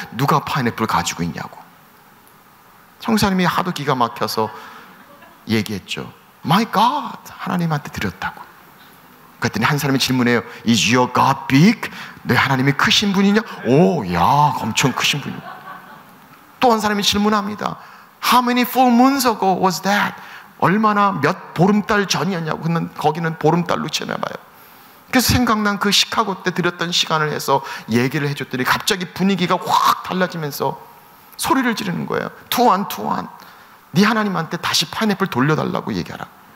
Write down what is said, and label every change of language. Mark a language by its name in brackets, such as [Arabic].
[Korean] 누가 파인애플을 가지고 있냐고. 성사님이 하도 기가 막혀서 얘기했죠. [English] My God, [Korean] 하나님한테 드렸다고. 그랬더니 한 사람이 질문해요. [English] Is your God big? [Korean] 내 하나님이 크신 분이냐? 오, 야, 엄청 크신 분이야. 또 한 사람이 질문합니다. [English] How many full moons ago was that? [Korean] 얼마나 몇 보름달 전이었냐고. 거기는 보름달로 치나봐요. 그래서 생각난 그 시카고 때 드렸던 시간을 해서 얘기를 해줬더니 갑자기 분위기가 확 달라지면서 소리를 지르는 거예요. 투한 네 하나님한테 다시 파인애플 돌려달라고 얘기하라.